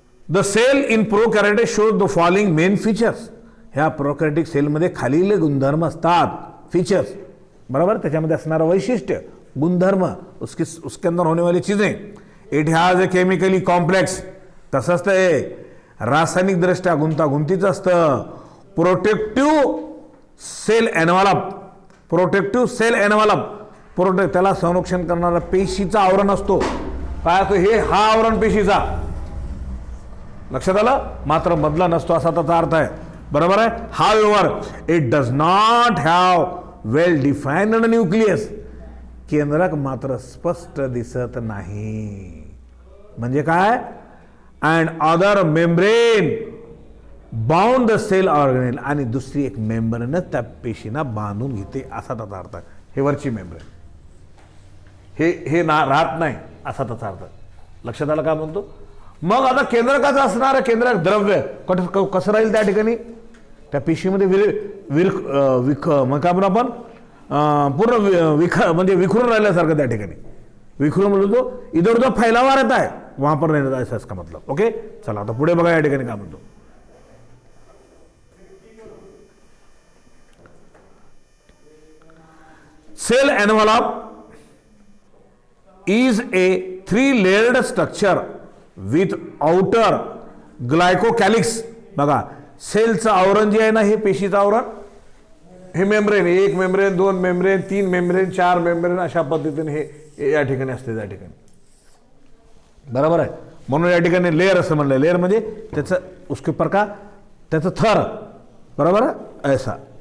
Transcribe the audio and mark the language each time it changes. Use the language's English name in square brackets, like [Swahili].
[English] The cell in prokaryotic shows the following main features. [Marathi] ह्या प्रोकॅरियोटिक सेलमध्ये खालील गुणधर्म असतात, फीचर्स. बराबर. त्याच्यामध्ये असणारं वैशिष्ट्य, गुणधर्म, [Hindi] उसके अंदर होने वाली चीजें. [English] It has a chemically complex. [Marathi] तसंच ते रासायनिक दृष्ट्या गुंतागुंतीचं असतं. [English] Protective cell envelope. Protective cell envelope. [Marathi] त्याला संरक्षण करणारा पेशीचा आवरण असतो. काय असतो हे? हा आवरण पेशीचा. लक्षात आलं? मात्र मधला नसतो असा त्याचा अर्थ आहे. बरोबर आहे. [English] However it does not have well defined nucleus. [Marathi] केंद्रक मात्र स्पष्ट दिसत नाही. म्हणजे काय? [English] And other membrane bound the cell organelle. [Marathi] आणि दुसरी एक मेम्ब्रेन त्या पेशीना बांधून घेते असा त्याचा अर्थ आहे. हे वरची मेम्ब्रेन हे राहत नाही असा त्याचा अर्थ. लक्षात आलं का म्हणतो. मग आता केंद्रकाचं असणारं केंद्रक द्रव्य कसं राहील त्या ठिकाणी, त्या पेशीमध्ये मग काय म्हणून आपण पूर्ण म्हणजे विखुरून राहिल्यासारखं त्या ठिकाणी. विखुरून म्हणतो तो [Hindi] इधर उधर फैलावा रहता है, वहां पर नहीं रहता, ऐसा इसका मतलब. [Marathi] ओके, चला आता पुढे बघा या ठिकाणी काय म्हणतो. [English] Cell envelope is a 3-layered structure with outer glycocalyx. [Marathi] बघा सेलचं आवरण जे आहे ना, हे पेशीचं आवरण, हे membrane, 1 membrane, 2 membrane, 3 membrane, 4 membrane, अशा पद्धतीने हे या ठिकाणी असते त्या ठिकाणी. बरोबर आहे. म्हणून या ठिकाणी लेअर असं म्हणलं. लेअर म्हणजे त्याचं [Hindi] उसके प्रकार, [Marathi] त्याचं थर. बरोबर आहे, ऐसा.